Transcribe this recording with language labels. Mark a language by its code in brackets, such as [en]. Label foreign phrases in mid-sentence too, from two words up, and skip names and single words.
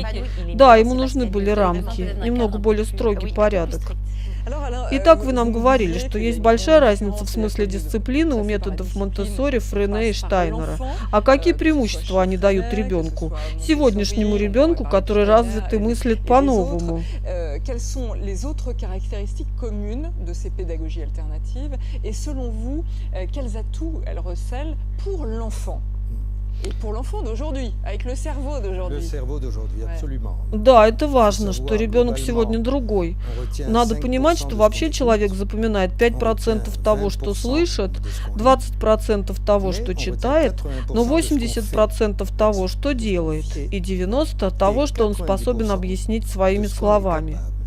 [ru] Да, ему нужны были рамки, немного более строгий порядок. Итак, вы нам говорили, что есть большая разница в смысле дисциплины у методов Монтессори, Френе и Штайнера. А какие преимущества они дают ребенку, сегодняшнему ребенку, который развит и мыслит по-новому? [fr] Quelles sont les autres caractéristiques communes de ces pédagogies alternatives et selon vous, quels atouts elles recèlent pour l'enfant? Et pour l'enfant d'aujourd'hui, avec le cerveau d'aujourd'hui. Le cerveau d'aujourd'hui, absolument. [ru] Да, это важно, что ребенок сегодня другой. Надо понимать, что вообще человек запоминает 5% того, что слышит, 20% того, что читает, но 80% того, что делает, и 90% того, что он способен объяснить своими словами.